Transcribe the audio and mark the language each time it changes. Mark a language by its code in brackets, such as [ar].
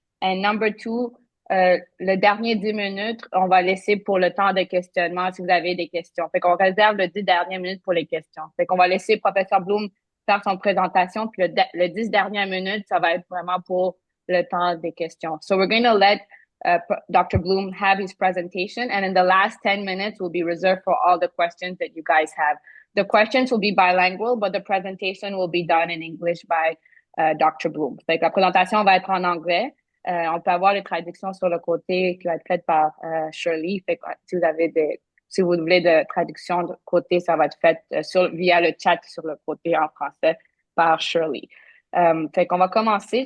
[en] And number two, [fr] le dernier 10 minutes, on va laisser pour le temps de questionnement si vous avez des questions. Fait qu'on réserve le 10 dernières minutes pour les questions. Fait qu'on va laisser Professeur Bloom faire son présentation, puis le 10 dernières minutes, ça va être vraiment pour le temps des questions. [en] So we're going to let Dr. Bloom have his presentation, and in the last 10 minutes will be reserved for all the questions that you guys have. The questions will be bilingual, but the presentation will be done in English by Dr. Bloom. [fr] Fait que la présentation va être en anglais. On peut avoir les traductions sur le côté qui va être faite par Shirley. Fait que si vous voulez de traduction de côté, ça va être fait via le chat sur le côté en français par Shirley. Fait qu'on va commencer.